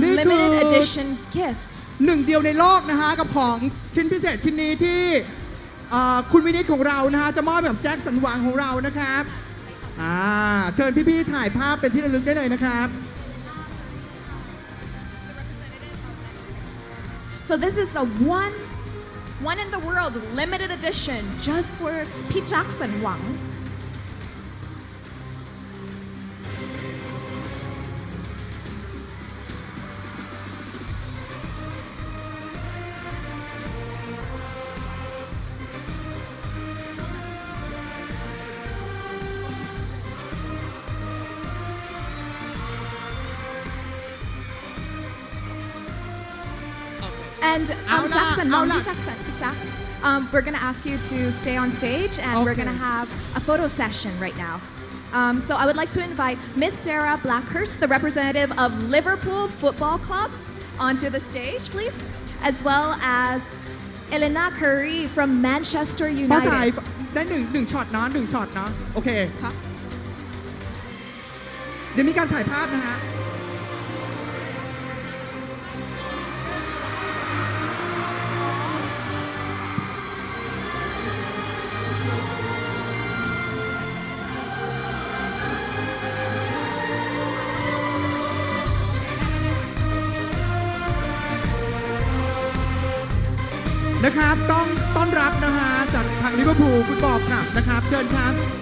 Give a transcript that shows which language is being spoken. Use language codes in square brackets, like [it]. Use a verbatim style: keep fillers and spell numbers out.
[th] นี่คือ [en] limited edition gift. [th] หนึ่งเดียวในโลกนะฮะกับของชิ้นพิเศษชิ้นนี้ที่เอ่อคุณวินิตของเรานะฮะจะมอบแบบแจ็คสันหวังของเรานะครับอ่าเชิญพี่ๆถ่ายภาพเป็นที่ระลึกได้เลยนะครับ [en] So this is a one, one in the world limited edition just for Pete Jackson Wang. And um, Aula, Jackson, Wang, Aula. Pete Jackson, Pete Jackson. Um, we're going to ask you to stay on stage and we're Okay. going to have a photo session right now. Um, so I would like to invite Miss Sarah Blackhurst, the representative of Liverpool Football Club, onto the stage, please, as well as Elena Curry from Manchester [th] พอสาย [en] United. [th] ได้หนึ่งหนึ่งช็อตเนาะหนึ่งช็อตเนาะโอเค [en] Huh? [th] เดี๋ยวมีการถ่ายภาพนะฮะ นะครับต้องต้อนรับนะฮะจากทางลิเวอร์พูลฟุตบอลคลับนะครับเชิญครับ